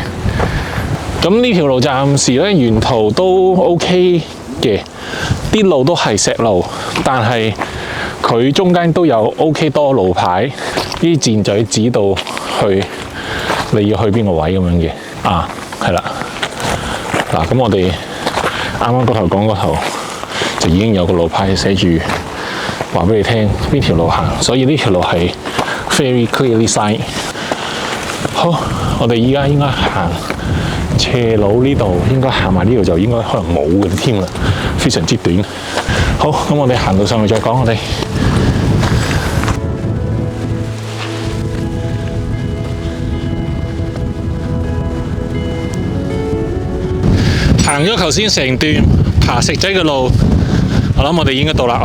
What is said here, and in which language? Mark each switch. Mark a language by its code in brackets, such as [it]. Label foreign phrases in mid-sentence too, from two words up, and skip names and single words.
[yue] 咁呢條路暫時咧沿途都 OK 嘅，啲路都係石路，但係佢中間都有 OK 多路牌，啲箭嘴指到去你要去邊個位咁樣嘅。啊，係啦。嗱，咁我哋啱啱嗰頭講嗰頭就已經有個路牌寫住話俾你聽邊條路行，所以呢條路係 [en] very clearly signed。 [yue] 好，我哋依家應該行斜路呢度，應該行埋呢度就應該可能冇嘅添啦，非常之短。好，咁我哋行到上去再講。我哋行咗頭先成段爬石仔嘅路，我諗我哋應該到啦。